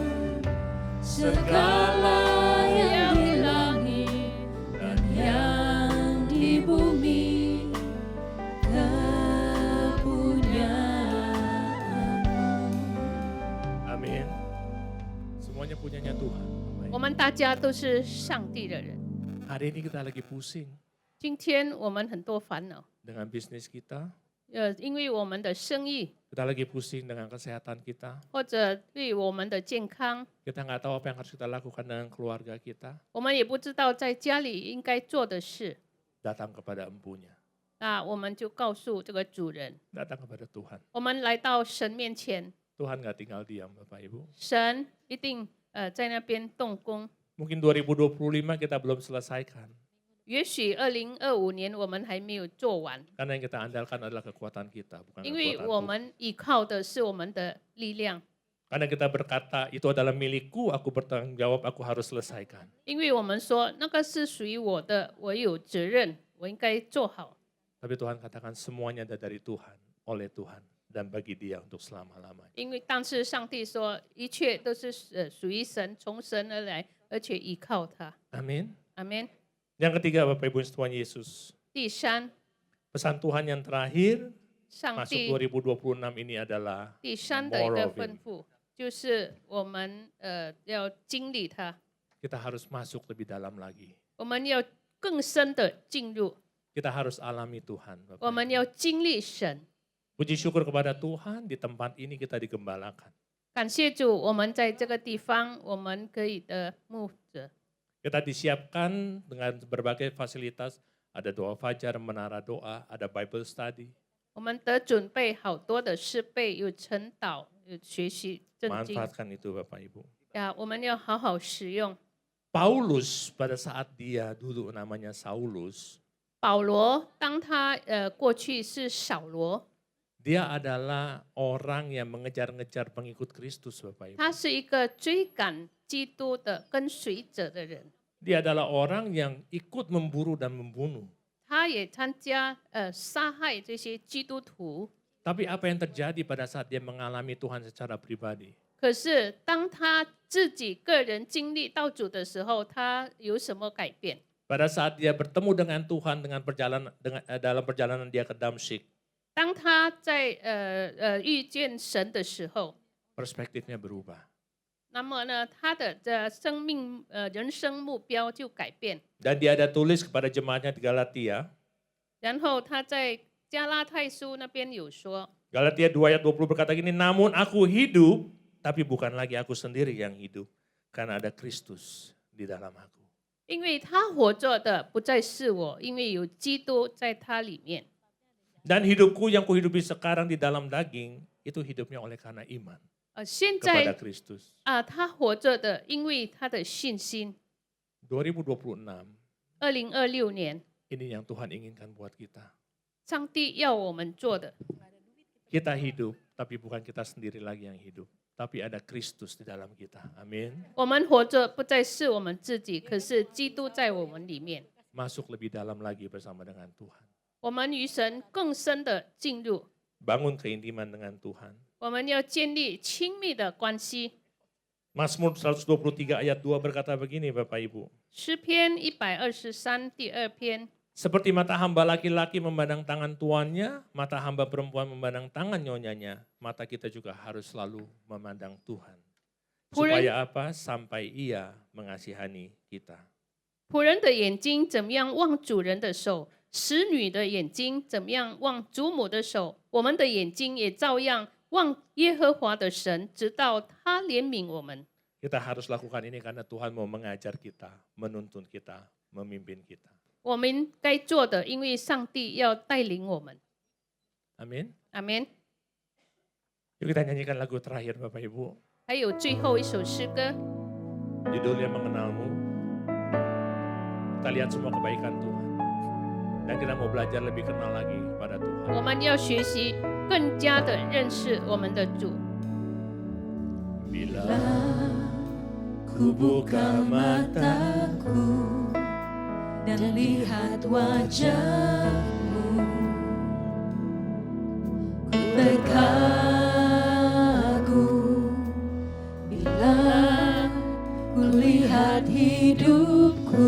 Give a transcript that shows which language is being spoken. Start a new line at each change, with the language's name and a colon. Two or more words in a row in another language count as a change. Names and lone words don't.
Indonesian: Segala yang di langit dan yang di bumi kepunyaanmu. Amin. Semuanya punyanya Tuhan. Baik.
Chinese: 我们大家都是上帝的人。
Indonesian: Hari ini kita lagi pusing
Chinese: 今天我们很多烦恼，
Indonesian: dengan bisnis kita.
Chinese: 因为我们的生意
Indonesian: Kita lagi pusing dengan kesehatan kita.
Chinese: 或者对我们的健康，
Indonesian: Kita nggak tahu apa yang harus kita lakukan dengan keluarga kita.
Chinese: 我们也不知道在家里应该做的事。
Indonesian: Datang kepada empunya.
Chinese: 那我们就告诉这个主人，
Indonesian: Datang kepada Tuhan.
Chinese: 我们来到神面前，
Indonesian: Tuhan nggak tinggal diam Bapak Ibu.
Chinese: 神一定在那边动工。
Indonesian: Mungkin 2025 kita belum selesaikan.
Chinese: 也许2025年我们还没有做完，
Indonesian: Karena yang kita andalkan adalah kekuatan kita, bukan
Chinese: 因为
Indonesian: kekuatan
Chinese: 我
Indonesian: Tuhan.
Chinese: 们依靠的是我们的力量，
Indonesian: Karena kita berkata, itu adalah milikku, aku bertanggung jawab, aku harus selesaikan.
Chinese: 因为我们说那个是属于我的，我有责任，我应该做好。
Indonesian: Tapi Tuhan katakan semuanya ada dari Tuhan, oleh Tuhan, dan bagi dia untuk selama-lamanya.
Chinese: 因为但是上帝说一切都是属于神，从神而来，而且依靠他。
Indonesian: Amin.
Chinese: 阿门。
Indonesian: Yang ketiga Bapak Ibu Tuhan Yesus.
Chinese: 第三，
Indonesian: Pesan Tuhan yang terakhir
Chinese: 上
Indonesian: masuk
Chinese: 帝
Indonesian: 2026 ini adalah
Chinese: 第三的一个
English: more of
Chinese: 吩
English: Him.
Chinese: 咐，就是我们要经历它，
Indonesian: Kita harus masuk lebih dalam lagi.
Chinese: 我们要更深的进入，
Indonesian: Kita harus alami Tuhan. Bapak
Chinese: 我们
Indonesian: Ibu.
Chinese: 要经历神。
Indonesian: Puji syukur kepada Tuhan, di tempat ini kita digembalakan.
Chinese: 感谢主，我们在这个地方，我们可以的牧者。
Indonesian: Kita disiapkan dengan berbagai fasilitas, ada doa fajar, menara doa, ada
English: Bible study.
Chinese: 我们得准备好多的设备，有晨祷，有学习圣经
Indonesian: Manfaatkan itu Bapak Ibu.
Chinese: 呀，我们要好好使用。
Indonesian: Paulus pada saat dia dulu namanya Saulus,
Chinese: 保罗，当他过去是扫罗，
Indonesian: dia adalah orang yang mengejar-ngejar pengikut Kristus Bapak Ibu.
Chinese: 他是一个追赶基督的跟随者的人，
Indonesian: Dia adalah orang yang ikut memburu dan membunuh.
Chinese: 他也参加杀害这些基督徒。
Indonesian: Tapi apa yang terjadi pada saat dia mengalami Tuhan secara pribadi?
Chinese: 可是当他自己个人经历到主的时候，他有什么改变？
Indonesian: Pada saat dia bertemu dengan Tuhan dalam perjalanan dia ke Damsyik,
Chinese: 当他在遇见神的时候，
Indonesian: perspektifnya berubah.
Chinese: 那么呢，他的生命人生目标就改变。
Indonesian: Dan dia ada tulis kepada jemaatnya di Galatia,
Chinese: 然后他在加拉太书那边有说，
Indonesian: Galatia 2 ayat 20 berkata gini, namun aku hidup, tapi bukan lagi aku sendiri yang hidup, karena ada Kristus di dalam aku.
Chinese: 因为他活着的不再是我，因为有基督在他里面。
Indonesian: Dan hidupku yang kuhidupi sekarang di dalam daging, itu hidupnya oleh karena iman
Chinese: 现
Indonesian: kepada
Chinese: 在
Indonesian: Kristus.
Chinese: 他活着的，因为他的信心。
Indonesian: 2026,
Chinese: 2026年，
Indonesian: ini yang Tuhan inginkan buat kita.
Chinese: 上帝要我们做的，
Indonesian: Kita hidup, tapi bukan kita sendiri lagi yang hidup. Tapi ada Kristus di dalam kita. Amin.
Chinese: 我们活着不再是我们自己，可是基督在我们里面。
Indonesian: Masuk lebih dalam lagi bersama dengan Tuhan.
Chinese: 我们与神更深的进入，
Indonesian: Bangun keintiman dengan Tuhan.
Chinese: 我们要建立亲密的关系。
Indonesian: Mazmur 123 ayat 2 berkata begini Bapak Ibu.
Chinese: 诗篇123第2篇，
Indonesian: Seperti mata hamba laki-laki memandang tangan tuannya, mata hamba perempuan memandang tangan nyonyanya, mata kita juga harus selalu memandang Tuhan. Supaya apa? Sampai Ia mengasihani kita.
Chinese: 仆人的眼睛怎么样望主人的手，使女的眼睛怎么样望主母的手，我们的眼睛也照样望耶和华的神，直到他怜悯我们。
Indonesian: Kita harus lakukan ini karena Tuhan mau mengajar kita, menuntun kita, memimpin kita.
Chinese: 我们该做的，因为上帝要带领我们。
Indonesian: Amin.
Chinese: 阿门。
Indonesian: Yuk kita nyanyikan lagu terakhir Bapak Ibu.
Chinese: 还有最后一首诗歌，
Indonesian: Judulnya Mengenalmu. Kita lihat semua kebaikan Tuhan. Dan kita mau belajar lebih kenal lagi kepada Tuhan.
Chinese: 我们要学习更加的认识我们的主。
Indonesian: Bila ku buka mataku dan lihat wajahmu, ku terkagum bila ku lihat hidupku